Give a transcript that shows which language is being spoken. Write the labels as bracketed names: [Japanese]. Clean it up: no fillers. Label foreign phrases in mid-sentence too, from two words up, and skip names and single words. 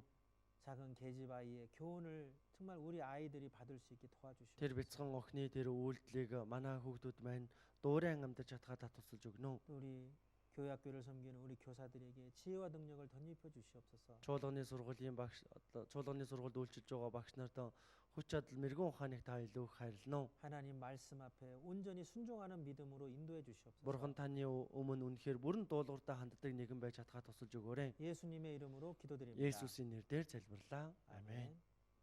[Korean] 작은 계집 아이의 교훈을 정말 우리 아이들이 받을 수 있게 도와주시옵소서. [Mongolian] Тэр бяцхан охины тэр үйлдэлийг манай хүүхдүүд маань дуурайн амьдарч чадхаа тусалж өгнө. [Korean] 또 우리 교회 학교를 섬기는 우리 교사들에게 지혜와 능력을 덧입혀 주시옵소서. [Mongolian] Чуулганы сургуулийн багш чуулганы сургуульд үйлчилж байгаа багш нарт хүч чадал мэрэгэн ухааныг та илүү их хайрлана уу? [Korean] 하나님 말씀 앞에 온전히 순종하는 믿음으로 인도해 주시옵소서. [Mongolian] Бурхан таны өмнө үнэхээр бүрэн дуулууртай ханддаг нэгэн байж чадхаа тусалж өгөөрэй. [Korean] 예수님의 이름으로 기도드립니다. [Mongolian] Есүсийн нэрээр залбирлаа. Амен.